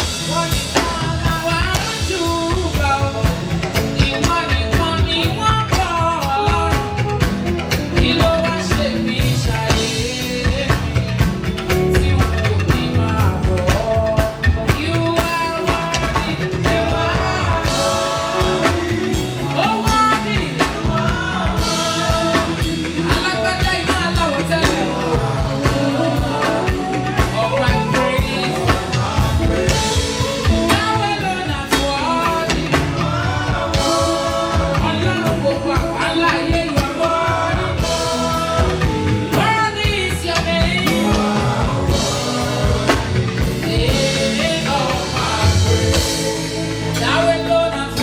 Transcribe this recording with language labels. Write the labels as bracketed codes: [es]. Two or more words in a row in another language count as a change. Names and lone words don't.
[yo] Wọ́n ní kí wọ́n máa wá jù bá o. Ìwọ nìkan ni wọ́n bọ̀ ọ́. Kí ló wá ṣe mí ṣàyè mi tí wọn ò ní máa bọ̀ ọ́? [en] You are worthy, you are worthy. [yo] Alágbádá iná aláwọ̀ tẹ́lẹ̀. Ọba praise. [en] Yahweh alone has worthy. [yo] Ọlọ́run gbogbo àgbáńlá ayé, [en] you are worthy. Worthy is your name. Yeah, oh, my praise. Yahweh alone